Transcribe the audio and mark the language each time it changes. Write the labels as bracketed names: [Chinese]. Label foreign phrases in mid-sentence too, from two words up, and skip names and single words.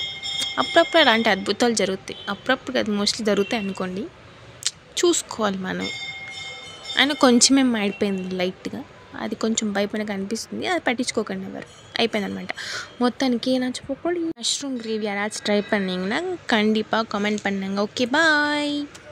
[Telugu] అప్పుడప్పుడు అలాంటి అద్భుతాలు జరుగుతాయి, అప్పుడప్పుడు అది మోస్ట్లీ జరుగుతాయి అనుకోండి, చూసుకోవాలి మనం. అయినా కొంచెమే మాడిపోయింది లైట్గా, అది కొంచెం భయపడగా అనిపిస్తుంది, అది పట్టించుకోకండి ఎవరు. అయిపోయిందనమాట మొత్తానికి. నచ్చిపోకండి [English] mushroom gravy [Tamil] யாராச்சும் ட்ரை பண்ணிங்கன்னா கண்டிப்பாக கமெண்ட் பண்ணுங்க. [English] okay bye.